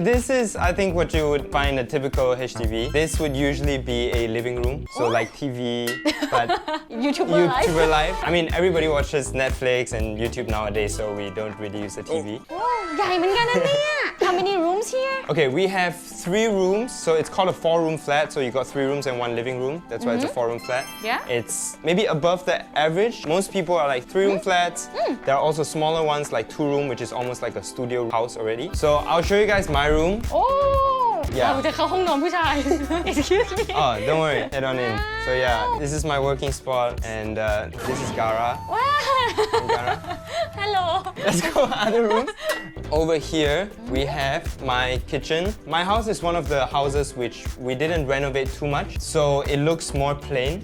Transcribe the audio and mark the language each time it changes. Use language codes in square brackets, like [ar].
[en] This is, I think, what you would find a typical HDB. This would usually be a living room, so like TV, but YouTuber life. I mean, everybody watches Netflix and YouTube nowadays, so we don't really use the TV. [th] ใหญ่เหมือนกันนะเนี่ย [en] how many rooms here Okay, we have 3 rooms, so it's called a 4-room flat. So you got 3 rooms and 1 living room. That's why it's a 4-room flat. Yeah. It's maybe above the average. Most people are like 3-room flats. There are also smaller ones like 2-room, which is almost like a studio house already. So I'll show you guys my room. โอ้ Yeah. [th] เราจะเข้าห้องนอนผู้ชาย [en] excuse me Oh, don't worry, head on in. So yeah, this is my working spot, and this is Gara. ว้า Gara. hello Let's go other rooms. Over here, we have my kitchen. My house is one of the houses which we didn't renovate too much, so it looks more plain.